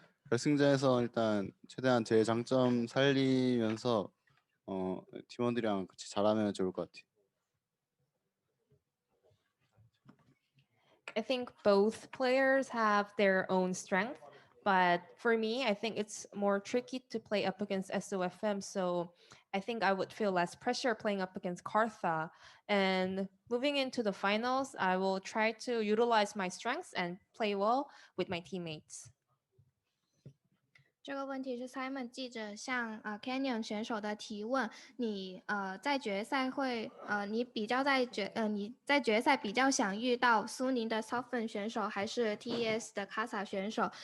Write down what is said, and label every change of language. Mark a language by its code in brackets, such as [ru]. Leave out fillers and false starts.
[ko] 결승전에서 일단 최대한 제 장점 살리면서 팀원들이랑 같이 잘하면 좋을 것 같아요. [en] I think both players have their own strength, but for me, I think it's more tricky to play up against SOFM. So I think I would feel less pressure playing up against Kartha. And moving into the finals, I will try to utilize my strengths and play well with my teammates. [zh] 这个问题是 Simon 记者向Canyon 选手的提问。你在决赛会你在决赛比较想遇到苏宁的 Soften 选手还是 TES 的 Kasa 选手？